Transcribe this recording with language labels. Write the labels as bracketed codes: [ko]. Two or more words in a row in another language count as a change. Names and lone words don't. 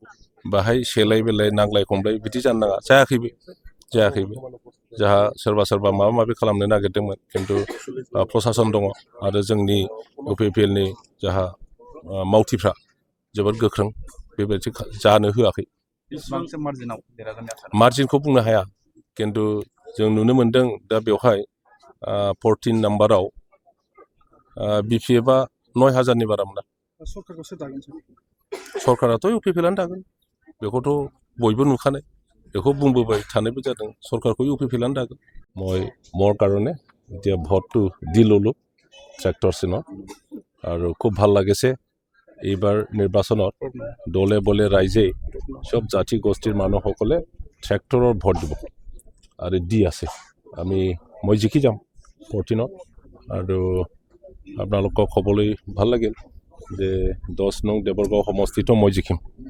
[brx] बाहाय सेलाय बेलाय नांलाय खमलाय बिदि जानो नाङा जायाखैबो जाहा सोरबा माबा माबि खालामनो नागिरदोंमोन खिन्थु प्रसासन दङ आरो जोंनि UPPLनि जाहा मावथिफ्रा जोबोद गोख्रों बेबायदि जानो होआखै मार्जिनखौ बुंनो हाया खिन्थु जों नुनो मोनदों दा बेवहाय 14 नाम्बाराव BPFआ 9,000नि बारा मोना सरकाराथ' UPPLआनो दागोन बेखौथ' बयबो नुखानाय बेखौ बुंबोबाय थानायबो जादों सरकारखौ UPPLआनो दागोन [as] মই মোৰ কাৰণে এতিয়া ভোটটো দি ল'লোঁ ট্ৰেক্টৰ চিনত আৰু খুব ভাল লাগিছে এইবাৰ নিৰ্বাচনত দলে বলে ৰাইজে সব জাতি গোষ্ঠীৰ মানুহসকলে ট্ৰেক্টৰৰ ভোট দিব আৰু দি আছে মই জিকি যাম 14ত আৰু আপোনালোকক ক'বলৈ ভাল লাগিল যে 10 নং দেবৰগাঁও সমষ্টিতো মই জিকিম